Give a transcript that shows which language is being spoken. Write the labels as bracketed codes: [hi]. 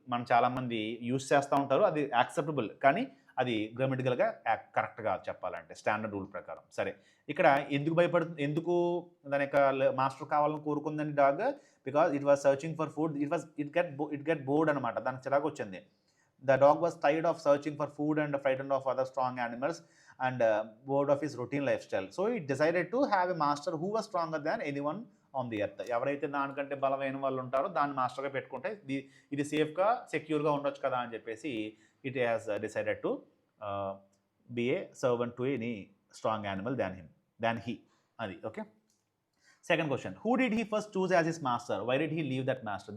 [te] మనం చాలామంది యూజ్ చేస్తూ ఉంటారు, అది యాక్సెప్టబుల్, కానీ అది గ్రామటికల్గా కరెక్ట్గా చెప్పాలంటే స్టాండర్డ్ రూల్ ప్రకారం. సరే, ఇక్కడ ఎందుకు దాని యొక్క మాస్టర్ కావాలని కోరుకుందని dog, [en] because it was searching for food, it get bored [te] అనమాట, దానికి చిరాకు వచ్చింది. [en] The dog was tired of searching for food and frightened of other strong animals and bored of his routine lifestyle. So he decided to have a master who was stronger than anyone on the earth. [te] ఎవరైతే దానికంటే బలమైన వాళ్ళు ఉంటారో దాన్ని మాస్టర్గా పెట్టుకుంటే ఇది సేఫ్గా సెక్యూర్గా ఉండొచ్చు కదా అని చెప్పేసి [en] It has decided to be a servant to any strong animal than he అది okay. Second question, who did he first choose as his master, why did he leave that master?